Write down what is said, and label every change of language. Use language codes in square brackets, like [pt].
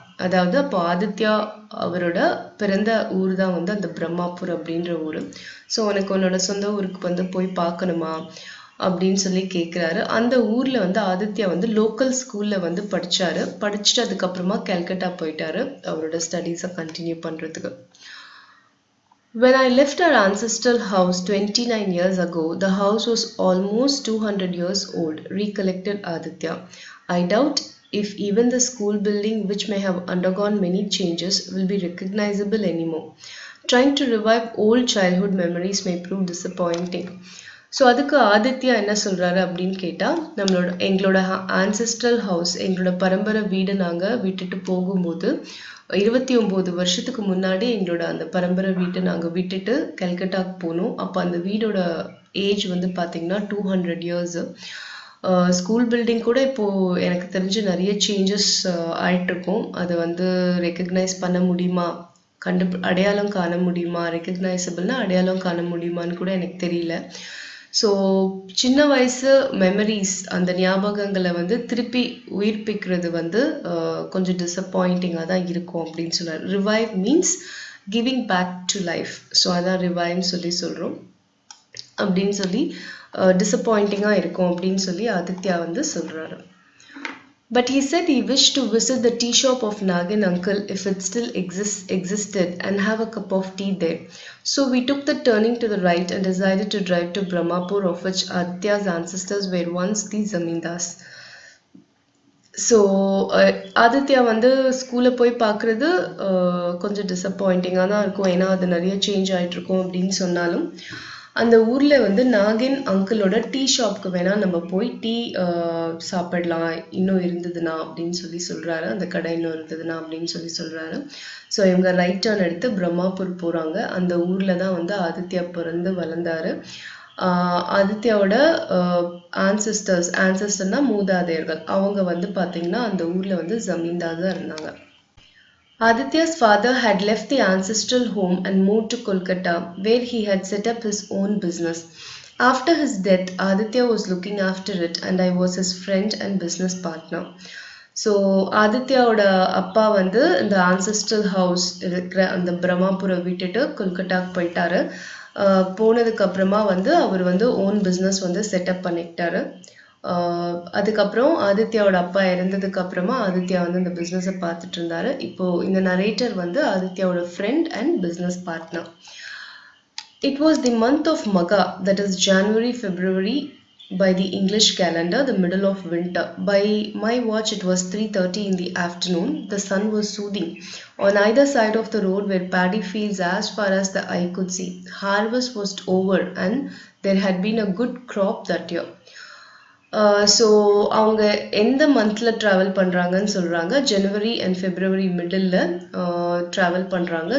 [ta] அதாவது அப்போ ஆதித்யா அவரோட பிறந்த ஊர் தான் வந்து அந்த பிரம்மாபூர் அப்படின்ற ஊர். ஸோ உனக்கு உன்னோட சொந்த ஊருக்கு வந்து போய் பார்க்கணுமா அப்படின்னு சொல்லி கேட்குறாரு. அந்த ஊரில் வந்து ஆதித்யா வந்து லோக்கல் ஸ்கூலில் வந்து படிச்சுட்டு அதுக்கப்புறமா கல்கட்டா போயிட்டாரு அவரோட ஸ்டடீஸை கண்டினியூ பண்ணுறதுக்கு. [en] When I left our ancestral house 29 years ago, the house was almost 200 years old, recollected Aditya. I doubt if even the school building, which may have undergone many changes, will be recognizable anymore. Trying to revive old childhood memories may prove disappointing. [ta] So அதுக்கு ஆதித்யா என்ன சொல்கிறாரு அப்படின்னு கேட்டால், எங்களோட ancestral house, எங்களோட பரம்பரை வீடு நாங்கள் விட்டுட்டு போகும்போது 29 வருஷத்துக்கு முன்னாடி எங்களோட அந்த பரம்பரை வீட்டை நாங்கள் விட்டுட்டு கல்கட்டாக்கு போனோம். அப்போ அந்த வீடோட ஏஜ் வந்து பார்த்திங்கன்னா 200 இயர்ஸு. ஸ்கூல் பில்டிங் கூட இப்போது எனக்கு தெரிஞ்சு நிறைய சேஞ்சஸ் ஆகிட்டுருக்கும். அதை வந்து ரெக்கக்னைஸ் பண்ண முடியுமா, அடையாளம் காண முடியுமா, ரெக்கக்னைசபிள்னா அடையாளம் காண முடியுமான்னு கூட எனக்கு தெரியல. ஸோ சின்ன வயசு மெமரிஸ் அந்த ஞாபகங்களை வந்து திருப்பி உயிர்ப்பிக்கிறது வந்து கொஞ்சம் டிசப்பாயிண்டிங்காக தான் இருக்கும் அப்படின்னு சொல்கிறார். [en] Revive means giving back to life. [ta] So அதான் ரிவைவ்னு சொல்கிறோம் அப்படின்னு சொல்லி டிசப்பாயிண்டிங்காக இருக்கும் அப்படின்னு சொல்லி ஆதித்யா வந்து சொல்கிறாரு. [en] But he said he wished to visit the tea shop of Nagin uncle if it still existed and have a cup of tea there. So we took the turning to the right and decided to drive to Brahmapur, of which Aditya's ancestors were once the Zamindars. [ta] So Aditya வந்து ஸ்கூலில் போய் பார்க்குறது கொஞ்சம் டிசப்பாயிண்டிங்காக தான் இருக்கும். ஏன்னா அது நிறைய சேஞ்ச் ஆகிட்ருக்கும் அப்படின்னு சொன்னாலும் அந்த ஊரில் வந்து நாகின் அங்கிளோட டீ ஷாப்க்கு வேணால் நம்ம போய் டீ சாப்பிடலாம் இன்னும் இருந்ததுன்னா அப்படின்னு சொல்லி சொல்கிறாரு. அந்த கடை இன்னும் இருந்ததுன்னா அப்படின்னு சொல்லி சொல்கிறாரு. ஸோ இவங்க ரைட் டர்ன் எடுத்து பிரம்மாப்பூர் போகிறாங்க. அந்த ஊரில் தான் வந்து ஆதித்யா பிறந்து வளர்ந்தாரு. ஆதித்யாவோட ஆன்சஸ்டர்னா மூதாதையர்கள், அவங்க வந்து பார்த்தீங்கன்னா அந்த ஊரில் வந்து ஜமீன்தார் தான் இருந்தாங்க. [en] Aditya's father had left the ancestral home and moved to Kolkata, where he had set up his own business. After his death, Aditya was looking after it and I was his friend and business partner. [ta] So ஆதித்யாவோட அப்பா வந்து இந்த ancestral house இருக்கிற அந்த பிரம்மாபுரை விட்டுட்டு கொல்கட்டாக்கு போயிட்டாரு. போனதுக்கு அப்புறமா வந்து அவர் வந்து ஓன் பிஸ்னஸ் வந்து செட்டப் பண்ணிக்கிட்டாரு. அதுக்கப்புறம் ஆதித்யாவோட அப்பா இறந்ததுக்கு அப்புறமா ஆதித்யா வந்து இந்த பிஸ்னஸை பார்த்துட்டு இருந்தாரு. இப்போ இந்த நரேட்டர் வந்து ஆதித்யாவோட friend and business partner. [en] It was the month of Magha, that is January, February by the English calendar, the middle of winter. By my watch it was 3:30 in the afternoon. The sun was soothing. On either side of the road were paddy fields as far as the eye could see. Harvest was over and there had been a good crop that year. [ta] So அவங்க எந்த மந்தில் travel பண்ணுறாங்கன்னு சொல்கிறாங்க. ஜனவரி and February middle travel பண்ணுறாங்க.